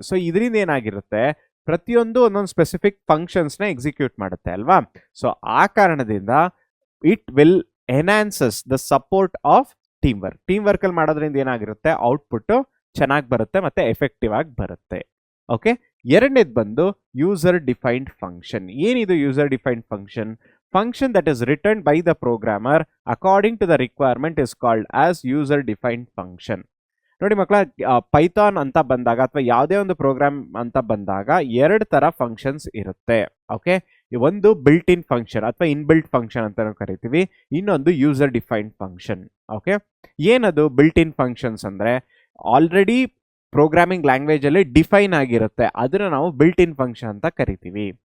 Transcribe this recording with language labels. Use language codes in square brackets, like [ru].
[kn] So ಇದರಿಂದ ಏನಾಗಿರುತ್ತೆ, ಪ್ರತಿಯೊಂದು ಒಂದೊಂದು ಸ್ಪೆಸಿಫಿಕ್ ಫಂಕ್ಷನ್ಸ್ನ ಎಕ್ಸಿಕ್ಯೂಟ್ ಮಾಡುತ್ತೆ ಅಲ್ವಾ. ಸೊ ಆ ಕಾರಣದಿಂದ [en] it will enhances the support of team work [kn] ಅಲ್ಲಿ ಮಾಡೋದ್ರಿಂದ ಏನಾಗಿರುತ್ತೆ, ಔಟ್ಪುಟ್ ಚೆನ್ನಾಗಿ ಬರುತ್ತೆ ಮತ್ತೆ ಎಫೆಕ್ಟಿವ್ ಆಗಿ ಬರುತ್ತೆ. ಓಕೆ, ಎರಡನೇದು ಬಂದು ಯೂಸರ್ ಡಿಫೈನ್ಡ್ ಫಂಕ್ಷನ್. ಏನಿದು [en] User defined function that is written by the programmer according to the requirement is called as user defined function. [kn] ನೋಡಿ ಮಕ್ಕಳ, ಪೈಥಾನ್ ಅಂತ ಬಂದಾಗ ಅಥವಾ ಯಾವುದೇ ಒಂದು ಪ್ರೋಗ್ರಾಮ್ ಅಂತ ಬಂದಾಗ ಎರಡು ತರ ಫಂಕ್ಷನ್ಸ್ ಇರುತ್ತೆ. ಓಕೆ, ಒಂದು ಬಿಲ್ಟ್ ಇನ್ ಫಂಕ್ಷನ್ ಅಥವಾ ಇನ್ಬಿಲ್ಟ್ ಫಂಕ್ಷನ್ ಅಂತ ನಾವು ಕರಿತೀವಿ, ಇನ್ನೊಂದು ಯೂಸರ್ ಡಿಫೈನ್ಡ್ ಫಂಕ್ಷನ್. ಓಕೆ, ಏನದು ಬಿಲ್ಟ್ ಇನ್ ಫಂಕ್ಷನ್ಸ್ ಅಂದ್ರೆ, ಆಲ್ರೆಡಿ ಪ್ರೋಗ್ರಾಮಿಂಗ್ ಲ್ಯಾಂಗ್ವೇಜ್ ಅಲ್ಲಿ ಡಿಫೈನ್ ಆಗಿರುತ್ತೆ, ಅದನ್ನ ನಾವು ಬಿಲ್ಟ್ ಇನ್ ಫಂಕ್ಷನ್ ಅಂತ ಕರಿತೀವಿ.